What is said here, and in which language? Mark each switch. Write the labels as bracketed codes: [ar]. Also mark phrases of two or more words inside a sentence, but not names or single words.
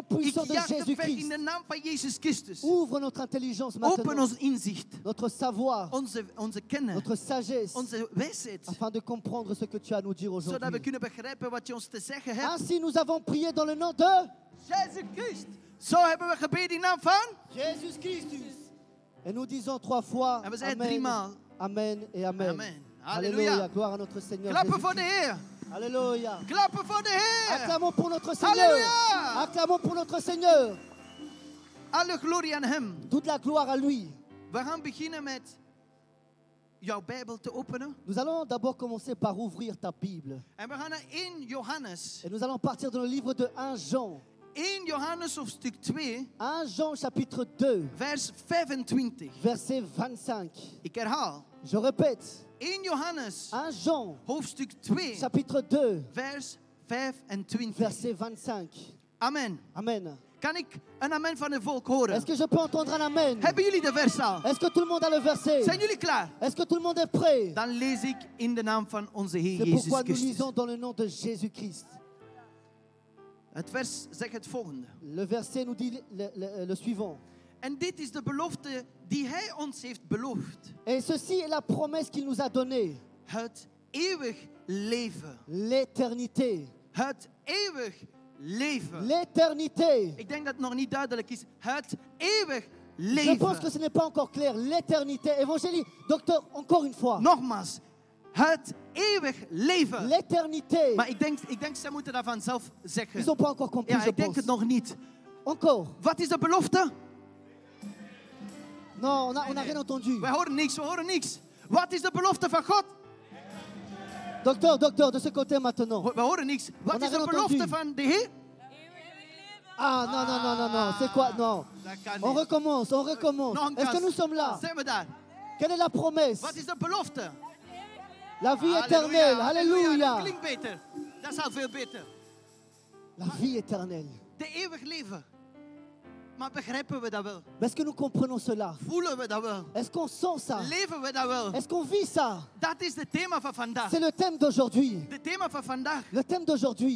[nl] Ik [fr] puissant de [nl] jaag het weg in [fr] Jésus-Christ. [nl] de naam van Jezus Christus. [fr] Ouvre notre intelligence [nl] Open [fr] maintenant, [nl] ons inzicht. [fr] notre savoir, [nl] Onze kennis. [fr] notre sagesse, [nl] Onze wijsheid. [fr] afin de comprendre ce que tu as à nous dire [nl] Zodat we [fr] aujourd'hui. [nl] kunnen begrijpen wat je ons te zeggen hebt. [fr] Ainsi, nous avons prié dans le nom de [nl] Jezus Christus. Zo hebben we gebeden in naam van. [fr] Jésus Christus. Et nous disons 3 fois [nl] En we zeggen Amen, 3 maal. [fr] Amen et Amen. Amen. Alléluia. [nl] Halleluja. [fr] Gloire à notre Seigneur [nl] Klappen voor de [fr] Jésus-Christ. [nl] Heer. [fr] Alléluia. [nl] Klappen voor de Heer. [fr] Acclamons pour notre Seigneur. Alléluia. Acclamons pour notre Seigneur. [nl] Alle glorie aan Hem. [fr] Toute la gloire à lui. [nl] We gaan beginnen met jouw Bijbel te openen. [fr] Nous allons d'abord commencer par ouvrir ta Bible. [nl] En we gaan naar 1 Johannes. [fr] Et nous allons partir dans le livre de 1 Jean. [nl] 1 Johannes hoofdstuk 2, [fr] 1 Jean chapitre 2, [nl] vers 25. [fr] verset 25. [nl] Ik herhaal. [fr] Je répète. [nl] 1 Johannes [fr] 1 Jean [nl] hoofdstuk 2, [fr] chapitre 2, [nl] vers 25. [fr] verset 25. Amen. Amen. [nl] Kan ik een amen van het volk horen? [fr] Est-ce que je peux entendre un amen? [nl] Hebben jullie de vers al? [fr] Est-ce que tout le monde a le verset? [nl] Zijn jullie klaar? [fr] Est-ce que tout le monde est prêt? [nl] Dan lees ik in de naam van onze Heer [fr] C'est [nl] Jezus [fr] pourquoi nous [nl] Christus. [fr] lisons dans le nom de Jésus-Christ. [nl] Het vers zegt het volgende. [fr] Le verset nous dit le suivant. [nl] En dit is de belofte die Hij ons heeft beloofd. [fr] Et ceci est la promesse qu'il nous a donnée. [nl] Het eeuwig leven. [fr] L'éternité. [nl] Het eeuwig leven. [fr] L'éternité. [nl] Ik denk dat het nog niet duidelijk is. Het eeuwig [fr] Je pense que [nl] leven. [fr] ce n'est pas encore clair. L'éternité. Évangélie, docteur, encore une fois. [nl] Nogmaals. het eeuwig leven. [fr] l'éternité. [nl] Maar ik denk ze moeten dat vanzelf zeggen. [fr] Ils n'ont pas encore compris, [nl] Ja, [fr] je [nl] ik denk [fr] pense. [nl] het nog niet. [fr] Encore. [nl] Wat is de belofte? [fr] Non, on n'a rien entendu. [nl] We horen niks. Wat is de belofte van God? [fr] Docteur, de ce côté maintenant. [nl] We horen niks. Wat [fr] On a [nl] is de [fr] rien [nl] belofte [fr] entendu. [nl] van de Heer? [fr] Ah, non. C'est quoi? Non. [nl] Dat kan [fr] On [nl] niet. [fr] recommence. [nl] Nog een [fr] Est-ce que [nl] kans. [fr] nous sommes là? [nl] Zijn we daar? [fr] Quelle est la promesse? [nl] Wat is de belofte? [fr] La vie éternelle. Alléluia. [nl] Dat klinkt beter. Dat is al veel beter. [fr] La vie éternelle. [nl] De eeuwig leven. Maar begrijpen we dat wel? [fr] Est-ce que nous comprenons cela? [nl] Voelen we dat wel? [fr] Est-ce qu'on sent ça? [nl] Leven we dat wel? [fr] Est-ce qu'on vit ça? [nl] Dat is het thema van vandaag. [fr] C'est le thème d'aujourd'hui. [nl] Het thema van vandaag [fr] Le thème d'aujourd'hui,